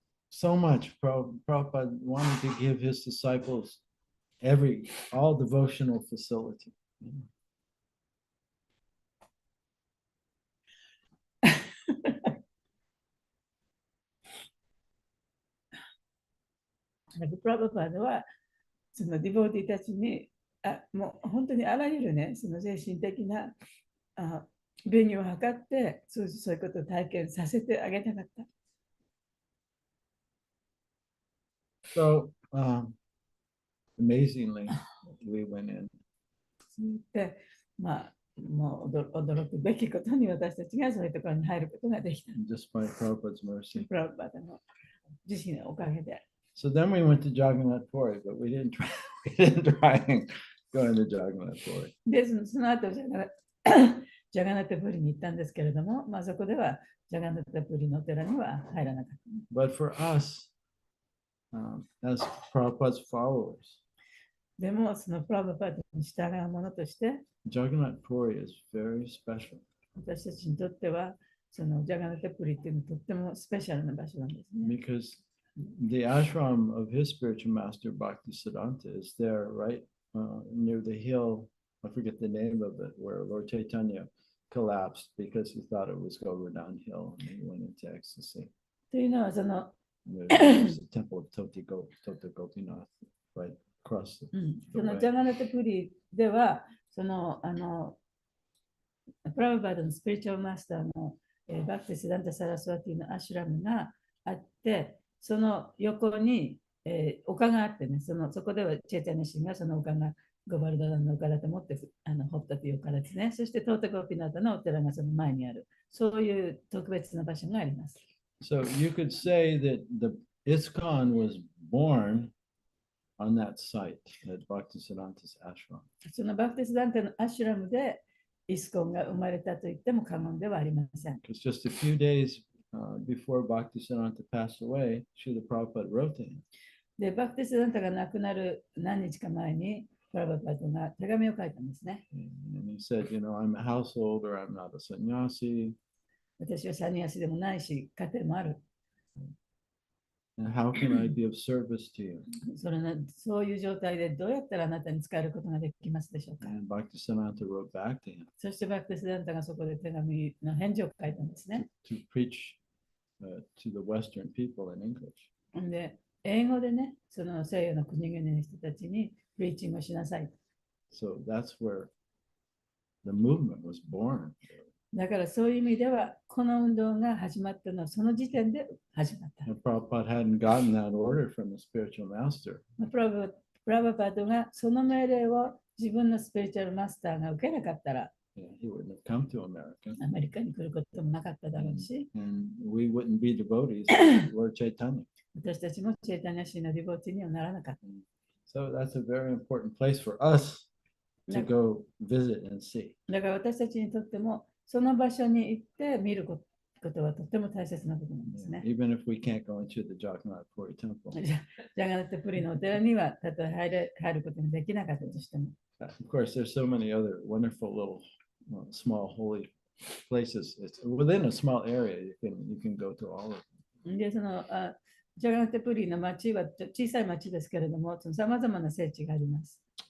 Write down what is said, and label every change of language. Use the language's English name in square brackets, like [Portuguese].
[English] So much Prabhupada wanted to give his disciples all devotional facility. [Japanese] プラバパードはそのディボーティーたちにもう本当にあらゆるね、その精神的な便宜を図ってそういうことを体験させてあげたかった。 [English] So amazingly, we went in. [Japanese] で、もう驚くべきことに私たちがそういうところに入ることができた。 [English] Just by Prabhupada's mercy. [Japanese] プラバパードの自身のおかげで。 [English] So then we went to Jagannath Puri, but we didn't try and go into Jagannath Puri. [Japanese] で、その後ジャガナタプリに行ったんですけれども、そこではジャガナタプリのお寺には入らなかった。 [English] But for us, as Prabhupada's followers, [Japanese] でも、そのプラバパードに従うものとして、 [English] Jagannath Puri is very special. [Japanese] 私たちにとっては、そのジャガナタプリっていうのはとってもスペシャルな場所なんですね。 [English] Because the ashram of his spiritual master Bhaktisiddhanta is there, right near the hill. I forget the name of it, where Lord Chaitanya collapsed because he thought it was going downhill and he went into ecstasy. [Japanese] というのは、その [English] There's the temple of Tota Gopinath right across the [Japanese] その [English] way. [Japanese] ジャガナタプリでは、そのプラバパードのスピリチュアルマスターのバクティシダンタ・サラスワティのアシュラムがあって、その横に、丘があってね、そこではチェイタニシンがその丘がゴバルダラの丘だと思って掘ったという丘ですね。そしてトータゴピナタのお寺がその前にある。そういう特別な場所があります。 [English] So you could say that the ISKCON was born on that site at Bhaktisiddhanta's ashram. [Japanese] そのバクティシダンタのアシュラムでイスコンが生まれたと言っても過言ではありません。 [English] Because just a few days before Bhaktisiddhanta passed away, Srila Prabhupada wrote to him. [Japanese] で、バクティシダンタが亡くなる何日か前に、プラバパードが手紙を書いたんですね。 [English] And he said, I'm a householder, I'm not a sannyasi. [Japanese] 私はサニアシでもないし、家庭もある。 [English] And how can I be of service to you? [Japanese] そういう状態でどうやったらあなたに使えることができますでしょうか。 [English] And Bhaktisiddhanta wrote back to him [Japanese] そしてバクティシダンタがそこで手紙の返事を書いたんですね。 [English] to preach to the Western people in English. [Japanese] で、英語でね、その西洋の国々の人たちにプリーチングをしなさい。 [English] So that's where the movement was born. [Japanese] だからそういう意味では、この運動が始まったのはその時点で始まった。 [English] And Prabhupada hadn't gotten that order from the spiritual master. [Japanese] プラバパードがその命令を自分のスピリチュアルマスターが受けなかったら、 [English] He wouldn't have come to America. [Japanese] アメリカに来ることもなかっただろうし、 [English] And we wouldn't be devotees to Lord Chaitanya. [Japanese] 私たちもチェイタニアシーのディボーティーにはならなかった。 [English] So that's a very important place for us to go visit and see. [Japanese] だから私たちにとっても、その場所に行って見るこことはとても大切なことなんですね。 [English] Even if we can't go into the Jagannath Puri temple. [Japanese] ジャガナットプリのお寺にはたとえ入ることができなかったとしても、 [English] Of course, there's so many other wonderful little small holy places. It's within a small area. You can go to all of them. [Japanese] でそのジャガナットプリの町は小さい町ですけれども、さまざまな聖地があります。